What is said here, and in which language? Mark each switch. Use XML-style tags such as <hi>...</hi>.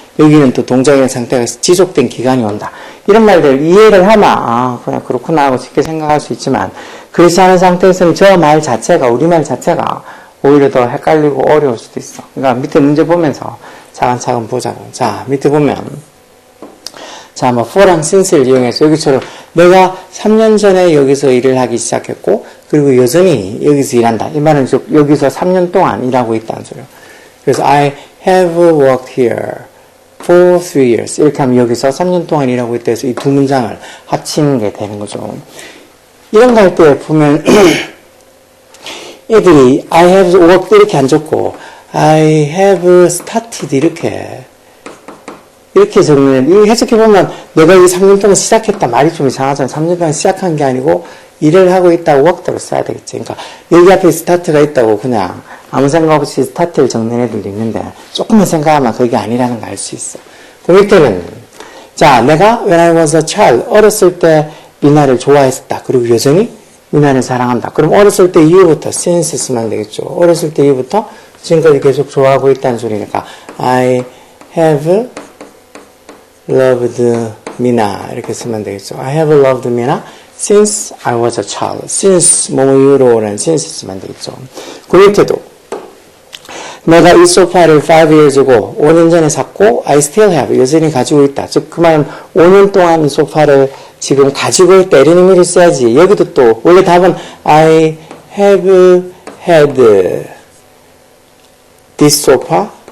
<ko>여기는 또 동작이나 상태가 지속된 기간이 온다. 이런 말들 이해를 하면 아 그냥 그렇구나 하고 쉽게 생각할 수 있지만 그렇지 않은 상태에서는 저 말 자체가 우리말 자체가 오히려 더 헷갈리고 어려울 수도 있어. 그러니까 밑에 문제 보면서 차근차근 보자고. 자, 밑에 보면 자, 뭐 for랑 since를 이용해서 여기처럼 내가 3년 전에 여기서 일을 하기 시작했고 그리고 여전히 여기서 일한다. 이 말은 즉 여기서 3년 동안 일하고 있다는 소리예요.</ko> <en>그래서 I have worked here for 3 years.</en> <ko>이렇게 하면 여기서 3년 동안 일하고 있다 해서 이 두 문장을 합치는 게 되는 거죠. 이런 거 할 때 보면 애들이 I have worked 이렇게 안 적고 I have started 이렇게 적는 이 해석해보면 내가 이 3년 동안 시작했다 말이 좀 이상하잖아. 3년 동안 시작한 게 아니고 일을 하고 있다고 worked로 써야 되겠지. 그러니까 여기 앞에 start가 있다고 그냥 아무 생각 없이 start를 적는 애들도 있는데 조금만 생각하면 그게 아니라는 걸 알 수 있어. 그 밑에는 자 내가 when I was a child 어렸을 때 미나를 좋아했었다. 그리고 여전히 미나를 사랑한다. 그럼 어렸을 때 이후부터 since 쓰면 되겠죠. 어렸을 때 이후부터 지금까지 계속 좋아하고 있다는 소리니까 I have loved Mina 이렇게 쓰면 되겠죠.</ko> <en>I have loved Mina since I was a child.</en> <ko>since 뭐뭐 이후로라는 since 쓰면 되겠죠. 그 밑에도 내가 이 소파를 5 years ago 5년 전에 샀고 I still have 여전히 가지고 있다. 즉 그 말은 5년 동안 이 소파를 지금 가지고 있다 이런 의미를 써야지. 여기도 또 원래 답은 I have had this sofa</ko>